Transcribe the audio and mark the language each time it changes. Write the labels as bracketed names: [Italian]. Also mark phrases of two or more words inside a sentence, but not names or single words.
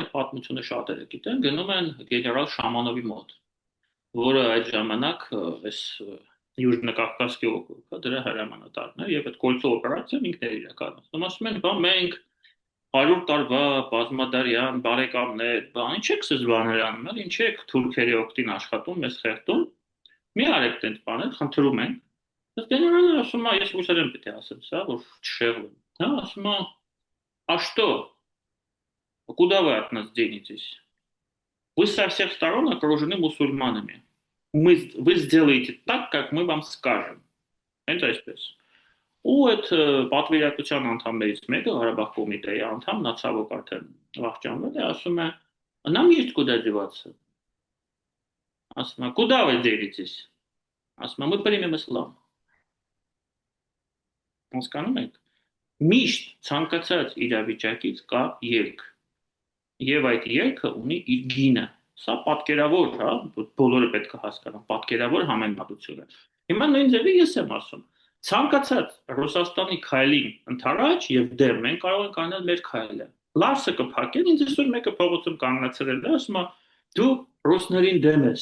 [Armenian] այդ պատմությունը շատերը գիտեն, գնում են գեներալ Շամանովի մոտ, որը այդ ժամանակ այս Յուժնոկավկասկի օկրուգը դրա հրամանատարն էր, եւ այդ Կոլցո օպերացիան ինքն էր իրականացնում։ Ասում են, բա մենք 100 տարվա բազմադարյան բարեկամներ, բան, ինչ եք սս բաներ անում, էլ ինչ եք թուրքերի օգտին աշխատում, մեզ խեղդում։ Մի արեք տենց բաներ, խնդրում ենք։ Ըստ գեներալը ասում է, ես ուսել եմ պետք է ասեմ սա, որ չշեղվեմ։ Հա, ասում է, [Russian] а что? Куда вы от нас денетесь? Вы со всех сторон окружены мусульманами. Вы сделаете так, как мы вам скажем. [Armenian] Հենց այսպես։ Ու այդ պատվիրակության անդամներից մեկը Ղարաբաղ կոմիտեի անդամ, նա ցավոք արդեն վախճանվել է, ասում է, [Russian] нам есть куда деваться։ [Armenian] Ասում է, [Russian] куда вы денетесь? [Armenian] Ասում է, [Russian] мы примем ислам։ [Armenian] Հասկանում եք։ Միշտ ցանկացած իրավիճակից կա ելք։ Եվ այդ ելքը ունի իր գինը։ Սա պատկերավոր, հա, բոլորը պետք է հասկանան, պատկերավոր համեմատություն է։ Հիմա նույն ձևի ես եմ ասում, ցանկացած Ռուսաստանի քայլին ընդառաջ եւ դեմ մենք կարող ենք անել մեր քայլը։ Լարսը կփակեն, ինձ այսօր մեկը փողոցում կանգնացել է, ասում է, դու ռուսներին դեմ ես։